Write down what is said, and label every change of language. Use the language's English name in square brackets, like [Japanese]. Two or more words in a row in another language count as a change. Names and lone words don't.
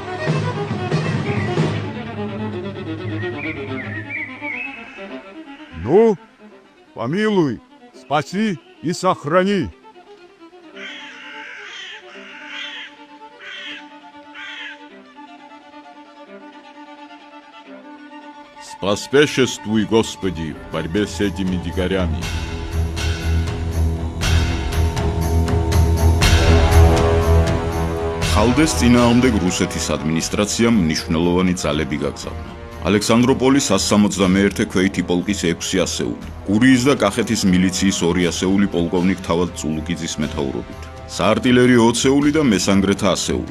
[Russian] Ну, помилуй, спаси и сохрани. Споспешествуй, Господи, в борьбе с этими дикарями. [Georgian] ხალდეს წინააღმდეგ რუსეთის ადმინისტრაციამ მნიშვნელოვანი ძალები გაგზავნა. ალექსანდროპოლის 161 ქვეითი პოლკის 6 ასეული, გურიის და კახეთის მილიციის 2 ასეული პოლკოვნიკ თავად წულუკიძის მეთაურობით, საარტილერიო 20 და მესანგრეთა ასეული.